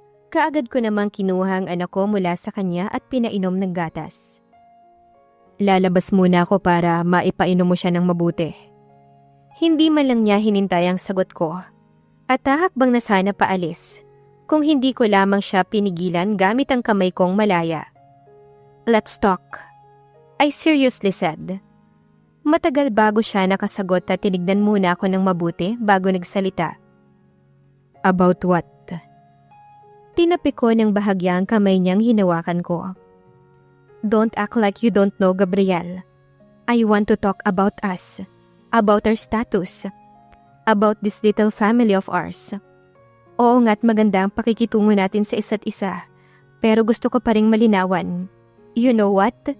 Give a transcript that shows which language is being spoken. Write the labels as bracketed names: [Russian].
[Filipino] Kaagad ko namang kinuha ang anak ko mula sa kanya at pinainom ng gatas. Lalabas muna ako para maipainom mo siya ng mabuti. Hindi man lang niya hinintay ang sagot ko at hahakbang na sana paalis kung hindi ko lamang siya pinigilan gamit ang kamay kong malaya. [English] Let's talk, I seriously said. [Filipino] Matagal bago siya nakasagot at tinignan muna ako ng mabuti bago nagsalita. [English] About what? [Filipino] Tinapi ko ng bahagya ang kamay niyang hinawakan ko. [English] Don't act like you don't know, Gabriel. I want to talk about us, about our status, about this little family of ours. [Filipino] Oo nga't maganda ang pakikitungo natin sa isa't isa, pero gusto ko pa ring malinawan. [English] You know what?